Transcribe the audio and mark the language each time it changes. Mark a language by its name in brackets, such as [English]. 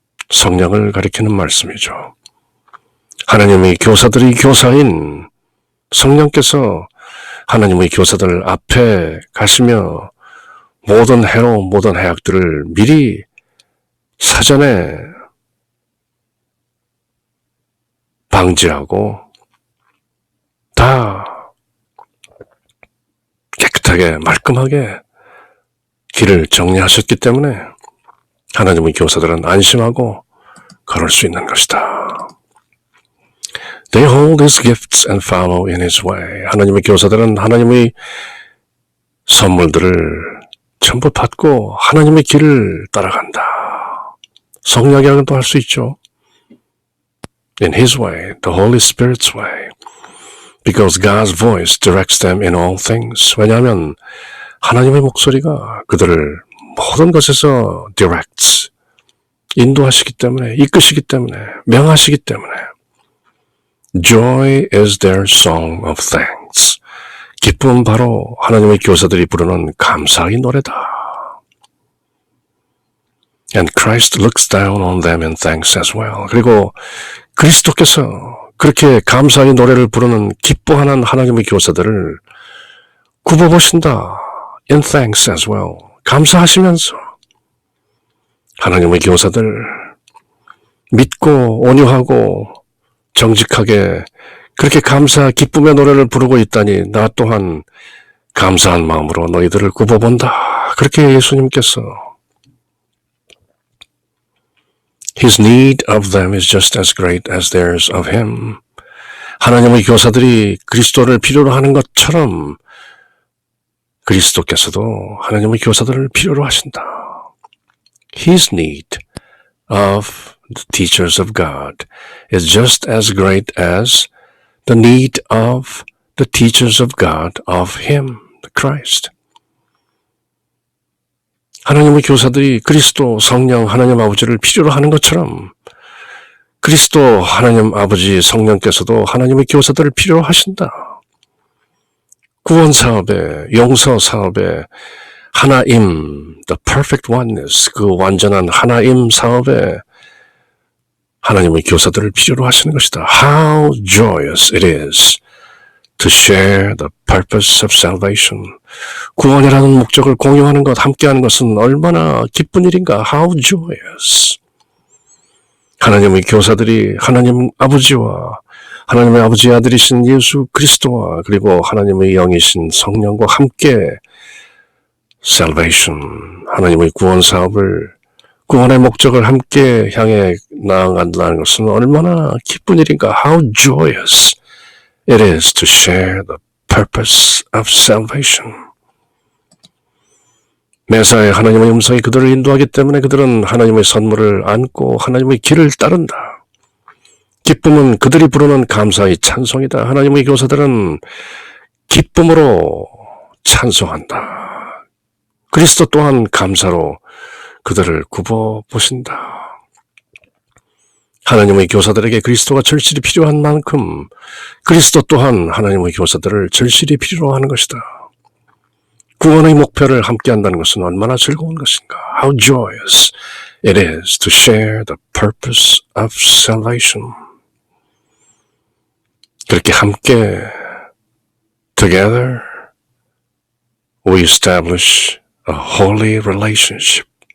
[Korean] 성령을 가리키는 말씀이죠. 하나님의 교사들이 교사인 성령께서 하나님의 교사들 앞에 가시며 모든 해로 모든 해악들을 미리 사전에 방지하고 다 깨끗하게 말끔하게 길을 정리하셨기 때문에 하나님의 교사들은 안심하고 걸을 수 있는 것이다. [English] They hold His gifts and follow in His way. [Korean] 하나님의 교사들은 하나님의 선물들을 전부 받고 하나님의 길을 따라간다. 성령이라고도 할 수 있죠. [English] In His way, the Holy Spirit's way. Because God's voice directs them in all things. [Korean] 왜냐하면 하나님의 목소리가 그들을 모든 것에서 directs, 인도하시기 때문에, 이끄시기 때문에, 명하시기 때문에. [English] Joy is their song of thanks. [Korean] 기쁨은 바로 하나님의 교사들이 부르는 감사의 노래다. [English] And Christ looks down on them in thanks as well. [Korean] 그리고 그리스도께서 그렇게 감사의 노래를 부르는 기뻐하는 하나님의 교사들을 굽어보신다. [English] In thanks as well. [Korean] 감사하시면서 하나님의 교사들 믿고 온유하고 정직하게 그렇게 감사 기쁨의 노래를 부르고 있다니 나 또한 감사한 마음으로 너희들을 굽어본다. 그렇게 예수님께서 [English] His need of them is just as great as theirs of Him. [Korean] 하나님의 교사들이 그리스도를 필요로 하는 것처럼 그리스도께서도 하나님의 교사들을 필요로 하신다. [English] His need of the teachers of God is just as great as the need of the teachers of God of Him, the Christ. [Korean] 하나님의 교사들이 그리스도, 성령, 하나님 아버지를 필요로 하는 것처럼 그리스도, 하나님 아버지, 성령께서도 하나님의 교사들을 필요로 하신다. 구원 사업에, 용서 사업에, 하나임, [English] the perfect oneness, [Korean] 그 완전한 하나임 사업에 하나님의 교사들을 필요로 하시는 것이다. [English] How joyous it is to share the purpose of salvation. [Korean] 구원이라는 목적을 공유하는 것, 함께하는 것은 얼마나 기쁜 일인가. [English] How joyous. [Korean] 하나님의 교사들이 하나님 아버지와 하나님의 아버지의 아들이신 예수 그리스도와 그리고 하나님의 영이신 성령과 함께 salvation, 하나님의 구원 사업을 구원의 목적을 함께 향해 나아간다는 것은 얼마나 기쁜 일인가. [English] How joyous it is to share the purpose of salvation. [Korean] 매사에 하나님의 음성이 그들을 인도하기 때문에 그들은 하나님의 선물을 안고 하나님의 길을 따른다. 기쁨은 그들이 부르는 감사의 찬송이다. 하나님의 교사들은 기쁨으로 찬송한다. 그리스도 또한 감사로 그들을 굽어보신다. 하나님의 교사들에게 그리스도가 절실히 필요한 만큼 그리스도 또한 하나님의 교사들을 절실히 필요로 하는 것이다. 구원의 목표를 함께한다는 것은 얼마나 즐거운 것인가. [English] How joyous it is to share the purpose of salvation. [Korean] 그렇게 함께 [English] together we establish a holy relationship.